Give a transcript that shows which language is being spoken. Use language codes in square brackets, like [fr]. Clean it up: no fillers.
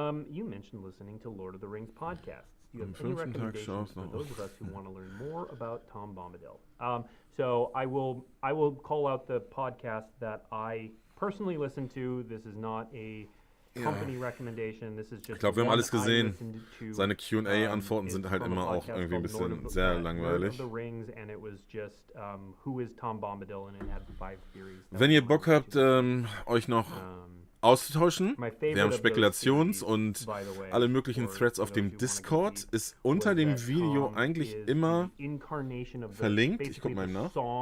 [en] You mentioned listening to Lord of the Rings podcasts. Do you have any recommendations for those of us who want to learn more about Tom Bombadil? So I will call out the podcast that I personally listen to. This is not a company recommendation. This is just [de] Ich glaube, wir haben alles gesehen. [en] to, [de] Seine Q&A-Antworten sind halt immer auch irgendwie ein bisschen sehr langweilig. [en] Lord of the Rings, and it was just who is Tom Bombadil, and it had 5 theories. [de] Wenn ihr Bock habt, euch noch auszutauschen, wir haben Spekulations- und alle möglichen Threads auf dem Discord, ist unter dem Video eigentlich immer verlinkt. Ich gucke mal nach.